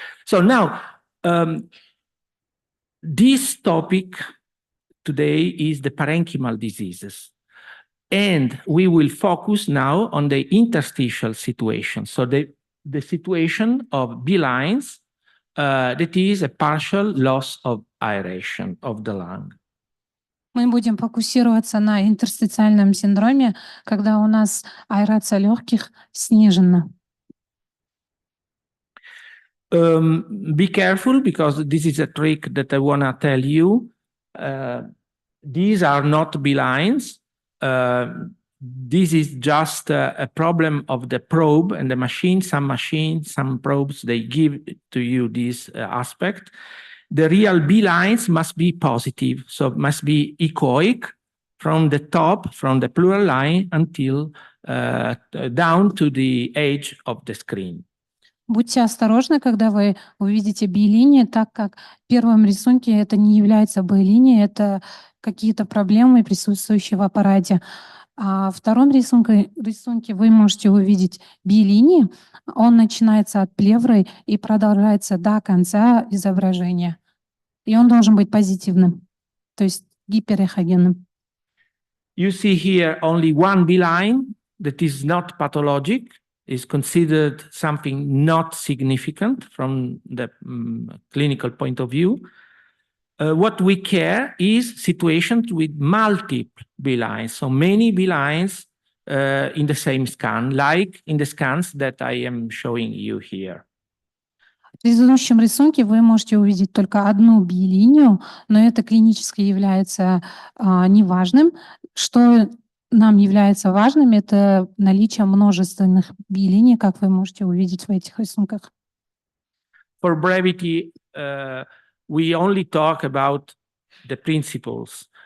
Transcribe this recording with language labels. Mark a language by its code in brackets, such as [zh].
[en] So now, this topic today is the parenchymal diseases. And we will focus now on the interstitial situation. So the situation of B-lines, that is a partial loss of aeration of the lung. [ru] Мы будем фокусироваться на интерстициальном синдроме, когда у нас аэрация легких снижена. [en] Be careful, because this is a trick that I want to tell you. These are not B-lines. this is just a problem of the probe and the machine. Some probes, they give to you this aspect. The real B lines must be positive, so it must be echoic from the top, from the pleural line until down to the edge of the screen. [ru] Будьте осторожны, когда вы увидите B-линии, так как в первом рисунке это не является B-линией, это какие-то проблемы, присутствующие в аппарате. А в втором рисунке вы можете увидеть B-линии. Он начинается от плевры и продолжается до конца изображения. И он должен быть позитивным, то есть гиперэхогенным. [en] You see here only one B-line that is not pathologic, is considered something not significant from the clinical point of view. What we care is situations with multiple B-lines, so many B-lines in the same scan, like in the scans that I am showing you here. [ru] В предыдущем рисунке вы можете увидеть только одну B-линию, но это клинически является неважным. Что нам является важным, это наличие множественных B-линий, как вы можете увидеть в этих рисунках. [en] For brevity, we only talk about the principles.